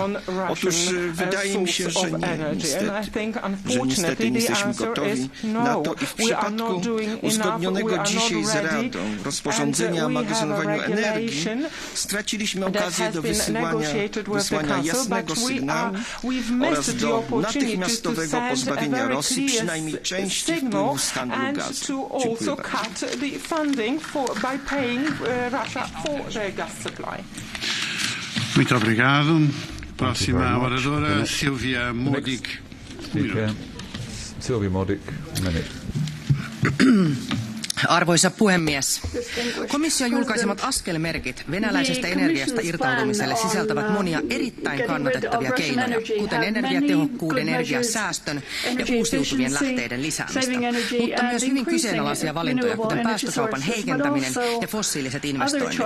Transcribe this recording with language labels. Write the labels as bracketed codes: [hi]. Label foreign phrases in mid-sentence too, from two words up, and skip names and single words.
[pl] Otóż wydaje mi się, że niestety nie jesteśmy gotowi na to i w przypadku uzgodnionego dzisiaj z Radą rozporządzenia o magazynowaniu energii straciliśmy okazję do wysłania jasnego sygnału oraz do natychmiastowego pozbawienia Rosji przynajmniej części wpływów z handlu gazu. Dziękuję bardzo. [pt] Muito obrigado. Próxima oradora, Silvia Modig. [en] Silvia Modig, minute. [fi] Arvoisa puhemies, komission julkaisemat askelmerkit venäläisestä energiasta irtautumiselle sisältävät monia erittäin kannatettavia keinoja, kuten energiatehokkuuden, energiasäästön ja uusiutuvien lähteiden lisäämistä, mutta myös hyvin kyseenalaisia valintoja, kuten päästökaupan heikentäminen ja fossiiliset investoinnit.